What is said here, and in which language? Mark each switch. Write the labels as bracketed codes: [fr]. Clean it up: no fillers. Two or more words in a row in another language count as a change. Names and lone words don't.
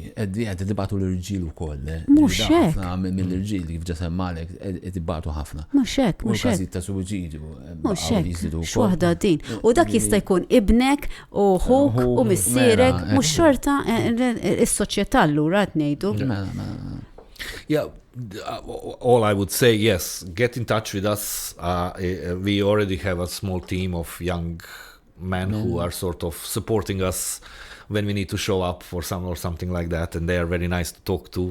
[mt] Qed dibatu l-irġiel ukoll. Mhux hekk. Mill-irġiel kif ġa semmalek qed dibatu ħafna. Mhux hekk, mhux hekk. Każijiet ta' suwiċidju. Mhux hekk. X'waħda din. U dak jista' jkun ibnek u ħuk u missierek mhux xorta is-soċjetà allura qed ngħidu. [en] Yeah, all I would say, yes, get in touch with us. We already have a small team of young men who are sort of supporting us when we need to show up for something like that, and they are very nice to talk to.